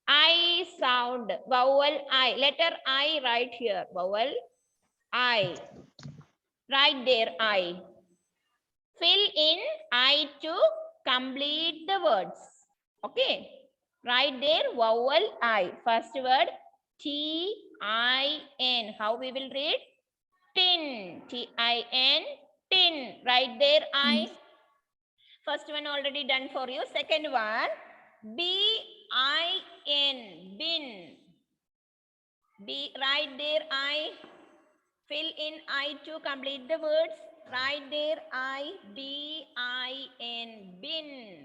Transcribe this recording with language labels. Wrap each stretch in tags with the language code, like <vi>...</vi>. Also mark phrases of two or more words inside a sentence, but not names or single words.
<en>I sound, vowel I, letter I right here, vowel I. Right there, I. Fill in I to complete the words. Okay. Right there, vowel I. First word, T-I-N. How we will read? Tin. T-I-N. Tin. Right there, I. First one already done for you. Second one, B-I-N. Bin. B. Right there, I. Fill in I to complete the words. Right there, I-B-I-N. Bin.</en>